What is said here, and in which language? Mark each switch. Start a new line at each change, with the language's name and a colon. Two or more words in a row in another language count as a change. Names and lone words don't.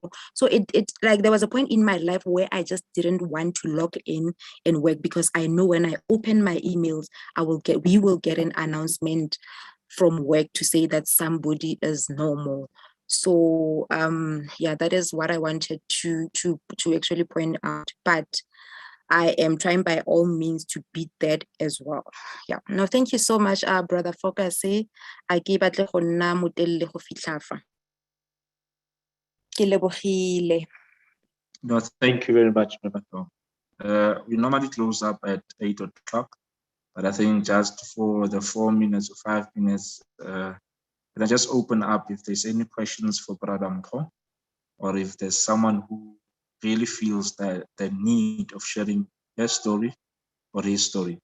English: So it like there was a point in my life where I just didn't want to log in and work, because I know when I open my emails, we will get an announcement from work to say that somebody is normal. So yeah, that is what I wanted to actually point out. But I am trying by all means to beat that as well. Yeah. No, thank you so much, Brother Focus. I give
Tswana: batle go nna motelele go fitlha fa. Ke lebogile.
English: No, thank you very much, Rebecca. We normally close up at 8 o'clock, but I think just for the 4 minutes or 5 minutes, can I just open up if there's any questions for Brother Mpo, or if there's someone who really feels that the need of sharing their story or his story.